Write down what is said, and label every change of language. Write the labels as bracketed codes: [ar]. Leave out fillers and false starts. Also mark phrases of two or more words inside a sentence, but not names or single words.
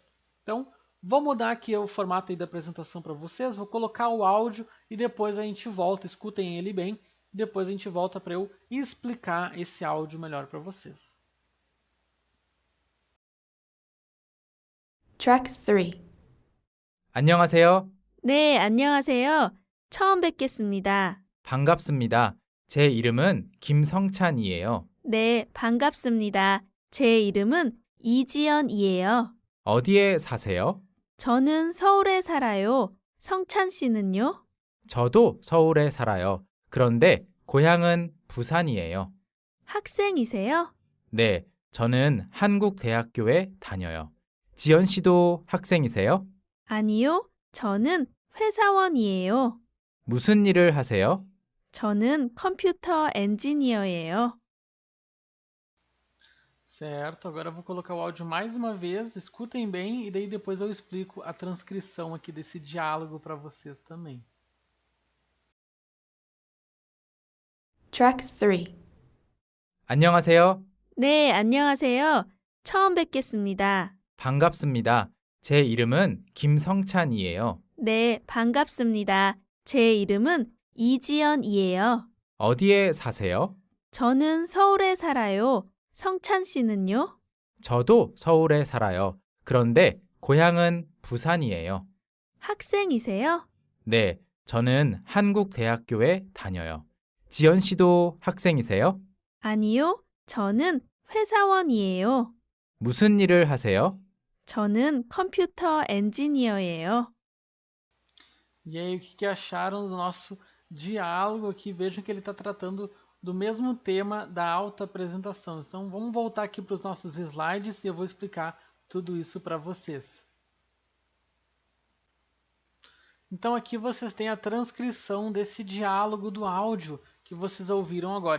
[pt] Então, vou mudar aqui o formato aí da apresentação para vocês, vou colocar o áudio e depois a gente volta, escutem ele bem, depois a gente volta para eu explicar esse áudio melhor para vocês. [en] Track 3. [ko] 안녕하세요. 네, 안녕하세요. 처음 뵙겠습니다. 반갑습니다. 제 이름은 김성찬이에요. 네, 반갑습니다. 제 이름은 이지연이에요. 어디에 사세요? 저는 서울에 살아요. 성찬 씨는요? 저도 서울에 살아요. 그런데 고향은 부산이에요. 학생이세요? 네, 저는 한국대학교에 다녀요. 지연 씨도 학생이세요? 아니요, 저는 회사원이에요. 무슨 일을 하세요? 저는 컴퓨터 엔지니어예요. [pt] Certo, agora eu vou colocar o áudio mais uma vez, escutem bem e daí depois eu explico a transcrição aqui desse diálogo para vocês também. [en] Track 3. [ko] 안녕하세요. 네, 안녕하세요. 처음 뵙겠습니다. 반갑습니다. 제 이름은 김성찬이에요. 네, 반갑습니다. 제 이름은 이지연이에요. 어디에 사세요? 저는 서울에 살아요. 성찬 씨는요? 저도 서울에 살아요. 그런데 고향은 부산이에요. 학생이세요? 네, 저는 한국대학교에 다녀요. 지연 씨도 학생이세요? 아니요, 저는 회사원이에요. 무슨 일을 하세요? 저는 컴퓨터 엔지니어예요. [pt] E aí, o que acharam do nosso diálogo aqui? Vejam que ele está tratando do mesmo tema da autoapresentação. Então, vamos voltar aqui para os nossos slides e eu vou explicar tudo isso para vocês. Então, aqui vocês têm a transcrição desse diálogo do áudio que vocês ouviram agora.